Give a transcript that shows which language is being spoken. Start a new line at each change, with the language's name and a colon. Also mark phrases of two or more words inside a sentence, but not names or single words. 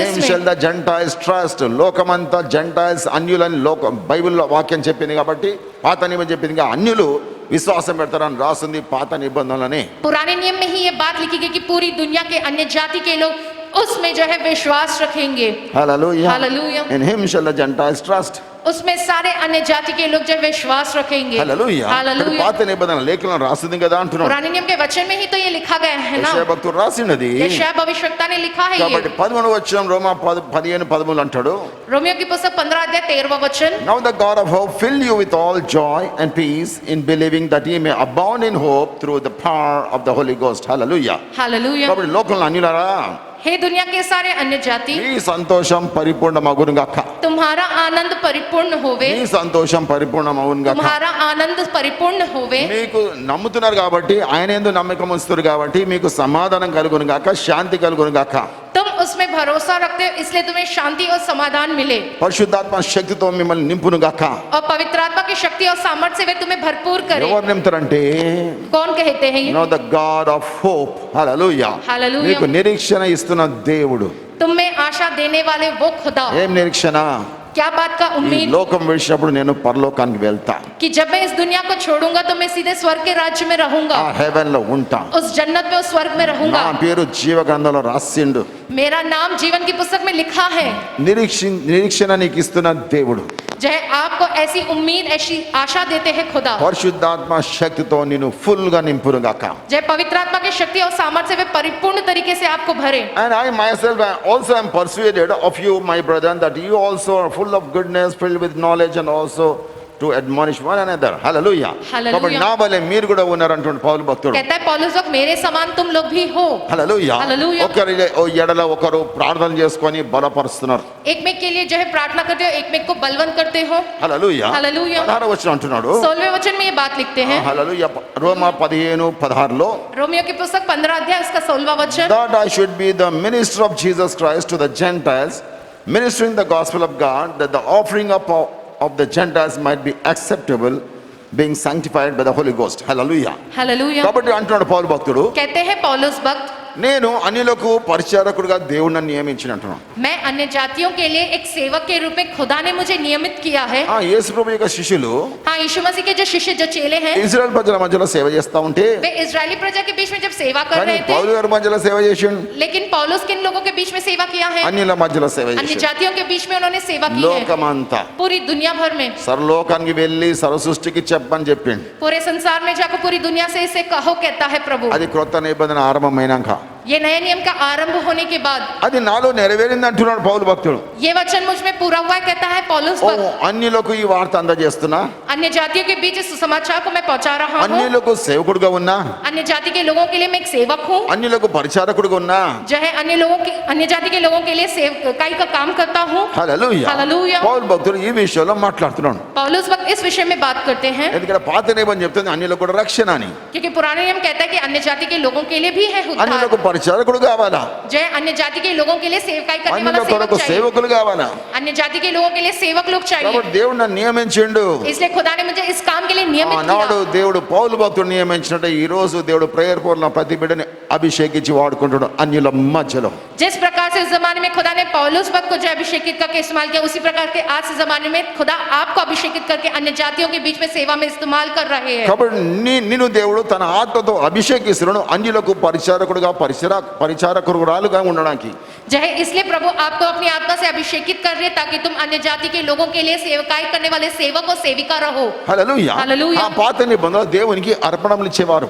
English: him shall
Hindi: इसमें
English: the Gentiles trust.
Telugu: లోకమంతా జెంటైల్స్ అన్యులని బైబిల్లో వాక్యం చెప్పింది కాబట్టి, పాత నిబంధన చెప్పింది కాబట్టి అన్యులు విశ్వాసం పెడతారని రాస్తుంది పాత నిబంధనలనే.
Hindi: पुराने नियम में ही ये बात लिखी गई कि पूरी दुनिया के अन्य जाति के लोग उसमें जो है विश्वास रखेंगे।
English: Hallelujah. Hallelujah. In him shall the Gentiles trust.
Hindi: उसमें सारे अन्य जाति के लोग जो है विश्वास रखेंगे।
English: Hallelujah. Hallelujah.
Telugu: పాత నిబంధన లేఖనం రాస్తుంది కదా అంటున్నాడు.
Hindi: पुराने नियम के वचन में ही तो ये लिखा गया है ना,
Telugu: యెషయా భక్తుడు రాసినది.
Hindi: यशाया भविष्यवक्ता ने लिखा है
Telugu: కాబట్టి
Hindi: ये।
Telugu: 11వ వచనం రోమా 15:13 అంటాడు.
Hindi: रोमियो की पुस्तक 15 अध्याय 13वां वचन,
English: Now the God of hope fill you with all joy and peace in believing that ye may abound in hope through the power of the Holy Ghost. Hallelujah.
Hindi: हालेलुया।
Telugu: కాబట్టి లోకంలో అన్యులారా,
Hindi: हे दुनिया के सारे अन्य जाति,
Telugu: మీ సంతోషం పరిపూర్ణమగును గాక.
Hindi: तुम्हारा आनंद परिपूर्ण होवे,
Telugu: మీ సంతోషం పరిపూర్ణమగును గాక.
Hindi: तुम्हारा आनंद परिपूर्ण होवे।
Telugu: మీకు నమ్ముతున్నారు కాబట్టి, ఆయన యందు నమ్మకం ఉంచుతారు కాబట్టి మీకు సమాధానం కలుగును గాక, శాంతి కలుగును గాక.
Hindi: तुम उसमें भरोसा रखते हो इसलिए तुम्हें शांति और समाधान मिले,
Telugu: పరిశుద్ధాత్మ శక్తితో మిమ్మల్ని నింపును గాక.
Hindi: और पवित्र आत्मा की शक्ति और सामर्थ्य से वे तुम्हें भरपूर करे।
Telugu: ఎవరు నింపుతారంటే
Hindi: कौन कहते हैं ये?
English: Now the God of hope.
Telugu: హల్లెలూయా.
English: Hallelujah.
Telugu: మీకు నిరీక్షణ ఇస్తున్న దేవుడు.
Hindi: तुम में आशा देने वाले वो खुदा।
Telugu: ఏం నిరీక్షణ?
Hindi: क्या बात का
Telugu: ఈ
Hindi: उम्मीद
Telugu: లోకం విడిచినప్పుడు నేను పరలోకానికి వెళ్తా,
Hindi: कि जब मैं इस दुनिया को छोड़ूंगा तो मैं सीधे स्वर्ग के राज्य में रहूंगा,
Telugu: ఆ హెవెన్ లో ఉంటా,
Hindi: उस जन्नत में, उस स्वर्ग में
Telugu: నా
Hindi: रहूंगा।
Telugu: పేరు జీవ గ్రంథంలో రాసిండు.
Hindi: मेरा नाम जीवन की पुस्तक में लिखा है।
Telugu: నిరీక్షణ నీకు ఇస్తున్న దేవుడు
Hindi: जो है आपको ऐसी उम्मीद, ऐसी आशा देते हैं खुदा,
Telugu: పరిశుద్ధాత్మ శక్తితో నిన్ను ఫుల్ గా నింపును గాక.
Hindi: जय पवित्र आत्मा की शक्ति और सामर्थ्य से वे परिपूर्ण तरीके से आपको भरे।
English: And I myself also am persuaded of you, my brethren, that you also are full of goodness, filled with knowledge, and also to admonish one another. Hallelujah. Hallelujah.
Telugu: కాబట్టి నా వలె మీరు కూడా ఉన్నారు అంటున్నాడు పౌలు భక్తుడు.
Hindi: कहता है पौलुस वक्त मेरे समान तुम लोग भी हो।
Telugu: హల్లెలూయా.
English: Hallelujah.
Telugu: ఒకరి ఎడల ఒకరు ప్రార్థన చేసుకొని బలపరుస్తున్నారు.
Hindi: एक में के लिए जो है प्रार्थना करते हो, एक में को बलवंत करते हो।
Telugu: హల్లెలూయా.
English: Hallelujah.
Telugu: 16వ వచనం అంటున్నాడు.
Hindi: 16वें वचन में ये बात लिखते हैं,
Telugu: హల్లెలూయా. రోమా 15:16
Hindi: रोमियो की पुस्तक 15 अध्याय उसका 16वां वचन,
English: that I should be the minister of Jesus Christ to the Gentiles, ministering the gospel of God, that the offering of the Gentiles might be acceptable, being sanctified by the Holy Ghost. Hallelujah.
Hindi: हालेलुया।
Telugu: కాబట్టి అంటున్నాడు పౌలు భక్తుడు,
Hindi: कहते हैं पौलुस भक्त,
Telugu: నేను అన్యులకు పరిచారకుడిగా దేవుడు నన్ను నియమించిన అంటున్నాను.
Hindi: मैं अन्य जातियों के लिए एक सेवक के रूप में खुदा ने मुझे नियमित किया है।
Telugu: యేసు ప్రభు యొక్క శిష్యులు
Hindi: हाँ, यीशु मसीह के जो शिष्य, जो चेले हैं,
Telugu: ఇజ్రాయెల్ ప్రజల మధ్యలో సేవ చేస్తా ఉంటే,
Hindi: वे इजरायली प्रजा के बीच में जब सेवा कर
Telugu: కానీ
Hindi: रहे थे,
Telugu: పౌలు గారి మధ్యలో సేవ చేసిండు,
Hindi: लेकिन पौलुस किन लोगों के बीच में सेवा किया है?
Telugu: అన్యుల మధ్యలో సేవ
Hindi: अन्य
Telugu: చేసిండు.
Hindi: जातियों के बीच में उन्होंने सेवा की है,
Telugu: లోకమంతా
Hindi: पूरी दुनिया भर में।
Telugu: సర్వలోకానికి వెళ్ళి సర్వ సృష్టికి చెప్పని చెప్పిండు.
Hindi: पूरे संसार में जाकर पूरी दुनिया से इसे कहो, कहता है प्रभु।
Telugu: అది క్రొత్త నిబంధన ఆరంభమైనాక
Hindi: ये नए नियम का आरंभ होने के बाद
Telugu: అది నాలో నెరవేరింది అంటున్నాడు పౌలు భక్తుడు.
Hindi: ये वचन मुझ में पूरा हुआ है, कहता है पौलुस
Telugu: ఓ
Hindi: भक्त।
Telugu: అన్యులకు ఈ వార్త అందజేస్తున్నా,
Hindi: अन्य जातियों के बीच इस सुसमाचार को मैं पहुंचा रहा हूँ।
Telugu: అన్యులకు సేవకుడుగా ఉన్నా,
Hindi: अन्य जाति के लोगों के लिए मैं एक सेवक हूँ,
Telugu: అన్యులకు పరిచారకుడుగా ఉన్నా.
Hindi: जो है अन्य जाति के लोगों के लिए सेवकाई का काम करता हूँ।
Telugu: హల్లెలూయా.
Hindi: हालेलुया।
Telugu: పౌలు భక్తుడు ఈ విషయంలో మాట్లాడుతున్నాడు.
Hindi: पौलुस भक्त इस विषय में बात करते हैं,
Telugu: ఎందుకంటే పాత నిబంధన చెప్తుంది అన్యులకు కూడా రక్షణ అని.
Hindi: क्योंकि पुराने नियम कहता है कि अन्य जाति के लोगों के लिए भी है उद्धार।
Telugu: అన్యులకు పరిచారకుడు కావాలా,
Hindi: जय अन्य जाति के लोगों के लिए सेवकाई करने वाला
Telugu: అన్యుల
Hindi: सेवक
Telugu: కొరకు
Hindi: चाहिए,
Telugu: సేవకులు కావాలా.
Hindi: अन्य जाति के लोगों के लिए सेवक लोग चाहिए।
Telugu: కాబట్టి దేవుడు నన్ను నియమించిండు.
Hindi: इसलिए खुदा ने मुझे इस काम के लिए नियमित
Telugu: నాడు
Hindi: किया।
Telugu: దేవుడు పౌలు భక్తుడు నియమించినట్టు ఈ రోజు దేవుడు ప్రేయర్ పూర్ణ ప్రతి బిడ్డని అభిషేకించి వాడుకుంటాడు అన్యుల మధ్యలో.
Hindi: जिस प्रकार से उस जमाने में खुदा ने पौलुस भक्त को जो अभिषेकित करके इस्तेमाल किया, उसी प्रकार के आज के जमाने में खुदा आपको अभिषेकित करके अन्य जातियों के बीच में सेवा में इस्तेमाल कर रहे हैं।
Telugu: కాబట్టి నిన్ను దేవుడు తన ఆత్మతో అభిషేకిస్తున్నాడు అన్యులకు పరిచారకుడుగా పరిచారకురాలుగా ఉండడానికి.
Hindi: जो है इसलिए प्रभु आपको अपनी आत्मा से अभिषेकित कर रहे हैं, ताकि तुम अन्य जाति के लोगों के लिए सेवकाई करने वाले सेवक और सेविका रहो।
Telugu: హల్లెలూయా. హల్లెలూయా. ఆ పాత నిబంధనలో దేవునికి అర్పణలు ఇచ్చేవారు.